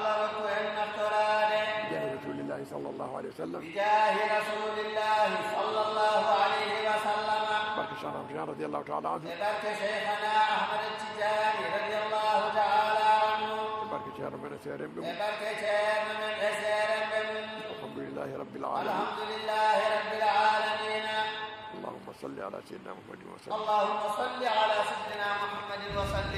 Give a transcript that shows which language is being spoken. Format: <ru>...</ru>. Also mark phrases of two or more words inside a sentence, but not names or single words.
<ar>بجاه رسول الله صلى الله عليه وسلم barke Cheikh Ahmad Tidiane رضي الله تعالى عنه</ar> <ff>barke ceerno men e seerem ɗum</ff> <ar>الحمد لله رب العالمين اللهم صل على سيدنا محمد وسلم</ar>